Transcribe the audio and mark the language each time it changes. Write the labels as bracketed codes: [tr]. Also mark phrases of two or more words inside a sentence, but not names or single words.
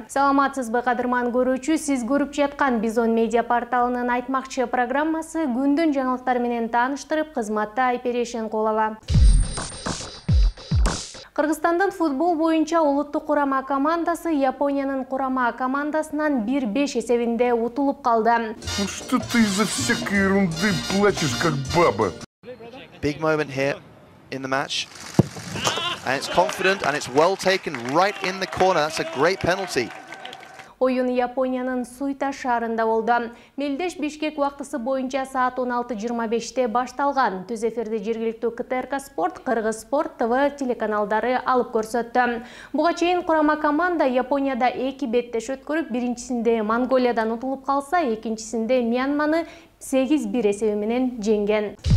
[ky] Саламатсызбы кадырман көрүүчү, сиз көрүп жаткан Бизон медиа порталынын айтмакчы программасы күндүн жаңылыктары менен тааныштырып, кызматта Айперешин Колова. Кыргызстандын футбол боюнча улуттук курама командасы Япониянын курама командасынан 1-5 эсебинде утулуп калды. [ru] Ну что ты из-за всякой ерунды плачешь, как баба? [en] Big moment here in the match. And it's confident and it's well taken right in the corner. That's a great penalty. [ky] Oyun Япониянын Суйта шаарында болду. Мелдеш Бишкек убактысы боюнча саат 16:25 башталган. Түз эфирди жергиликтүү КТРК Спорт, Кыргыз Спорт ТВ телеканалдары алып көрсөттү. Буга чейин курама команда Японияда 2 беттеш өткөрүп, биринчисинде Монголиядан утулуп калса, экинчисинде Мьянманы 8-1 эсеби менен жеңген.